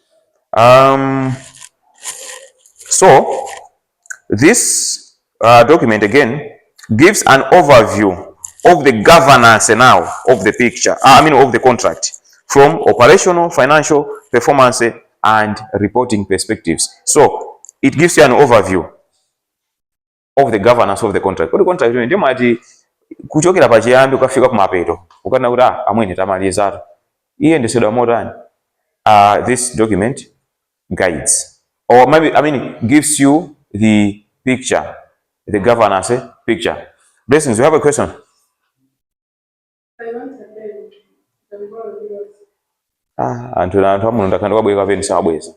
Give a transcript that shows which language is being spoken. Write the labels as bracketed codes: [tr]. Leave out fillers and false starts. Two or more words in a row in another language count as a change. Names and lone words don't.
[en] So this document again gives an overview of the governance now of the picture. Of the contract, from operational, financial, performance, and reporting perspectives. So it gives you an overview. of the governance of the contract. [ny] Kodi contract ndio mati kuchokera pa chiyambi ukafika ku mapeto ukana kuti amwene tamalizatu iye ndisedwa motani. [en] This document guides, or maybe gives you the picture, the governance picture. Blessings, you have a question? [ny] Anthu amuno ndakanda kwabweka peni sabweza.